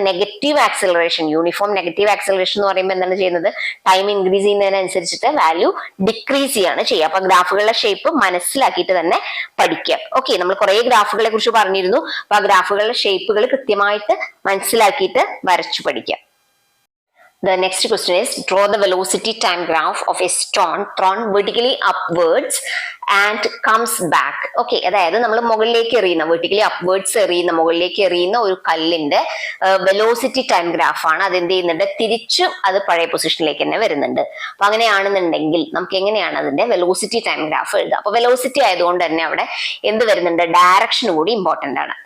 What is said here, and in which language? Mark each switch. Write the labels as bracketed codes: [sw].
[ml] Negative acceleration. Uniform negative acceleration എന്ന് പറയുമ്പോൾ എന്താണ് ചെയ്യുന്നത്? ടൈം ഇൻക്രീസ് ചെയ്യുന്നതിനനുസരിച്ചിട്ട് വാല്യൂ ഡിക്രീസ് ചെയ്യാണ് ചെയ്യുക. അപ്പൊ ഗ്രാഫുകളുടെ ഷേപ്പ് മനസ്സിലാക്കിയിട്ട് തന്നെ പഠിക്കുക. ഓക്കെ, നമ്മൾ കുറെ ഗ്രാഫുകളെ കുറിച്ച് പറഞ്ഞിരുന്നു. അപ്പൊ ആ ഗ്രാഫുകളുടെ ഷേപ്പുകൾ കൃത്യമായിട്ട് മനസ്സിലാക്കിയിട്ട് വരച്ചു പഠിക്കുക. [en] The next question is, draw the velocity time graph of a stone thrown vertically upwards and comes back. [ml] Okay, അതായത് നമ്മൾ മുകളിലേക്ക് എറിയുന്ന, വെർട്ടിക്കലി അപ്വേർഡ്സ് എറിയുന്ന, മുകളിലേക്ക് എറിയുന്ന ഒരു കല്ലിന്റെ വെലോസിറ്റി ടൈം ഗ്രാഫ് ആണ്. അത് എന്ത് ചെയ്യുന്നുണ്ട്? തിരിച്ചും അത് പഴയ പൊസിഷനിലേക്ക് തന്നെ വരുന്നുണ്ട്. അപ്പൊ അങ്ങനെയാണെന്നുണ്ടെങ്കിൽ നമുക്ക് എങ്ങനെയാണ് അതിന്റെ വെലോസിറ്റി ടൈം ഗ്രാഫ് എഴുതുക? അപ്പൊ വെലോസിറ്റി ആയതുകൊണ്ട് തന്നെ അവിടെ എന്ത് വരുന്നുണ്ട്? ഡയറക്ഷൻ കൂടി ഇമ്പോർട്ടന്റ് ആണ്.